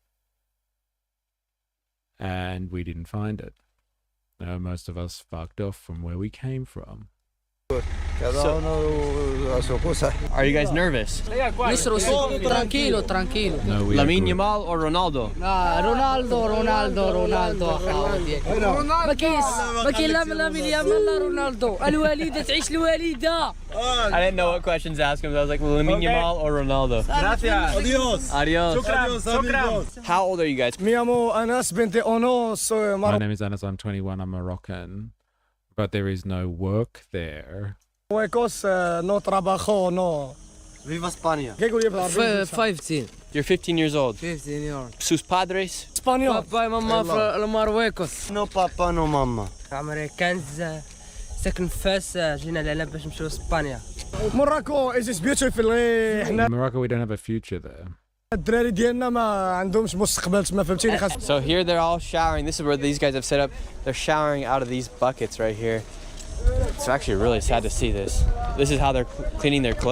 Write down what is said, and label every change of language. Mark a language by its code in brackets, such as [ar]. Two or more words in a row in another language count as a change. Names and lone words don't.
[en] And we didn't find it. Most of us fucked off from where we came from. Are you guys nervous? [es] Tranquilo. [en] No, we Lamine Yamal or Ronaldo? [ar] Ronaldo ما كاين لا لامين يامال لا رونالدو الوالده تعيش الوالده. [en] I didn't know what questions to ask him. I was like, Lamine Yamal or Ronaldo? [es] Gracias. [en] Adios. How old are you guys? My name is Anas. I'm 21. I'm Moroccan. But there is no work there. [es] No trabajo, no. Viva España. 15. [en] You're 15 years old. 15 years. [es] Sus padres? Español. Papa [ar] وماما في المرويكوس. [es] No papa, no mama. [ar] عمري 15 ساكن في فاس جينا لهنا باش نمشيو لإسبانيا. [en] Morocco is beautiful. In Morocco, we don't have a future there. So here they're all showering. This is where these guys have set up. They're showering out of these buckets right here. It's actually really sad to see this. This is how they're cleaning their clothes.